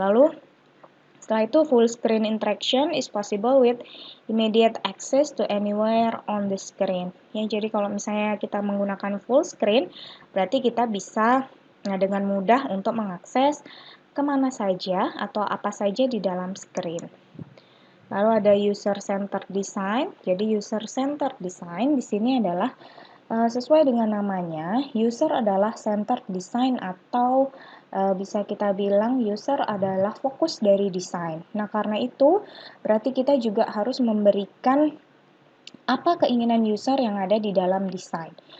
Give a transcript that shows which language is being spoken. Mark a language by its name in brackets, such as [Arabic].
[Indonesian] Lalu setelah itu [English] full screen interaction is possible with immediate access to anywhere on the screen. [Indonesian] Ya, jadi kalau misalnya kita menggunakan full screen, berarti kita bisa dengan mudah untuk mengakses kemana saja atau apa saja di dalam screen. Lalu ada user centered design. Jadi user centered design di sini adalah sesuai dengan namanya, user adalah centered design atau bisa kita bilang user adalah fokus dari desain. Nah, karena itu berarti kita juga harus memberikan apa keinginan user yang ada di dalam desain.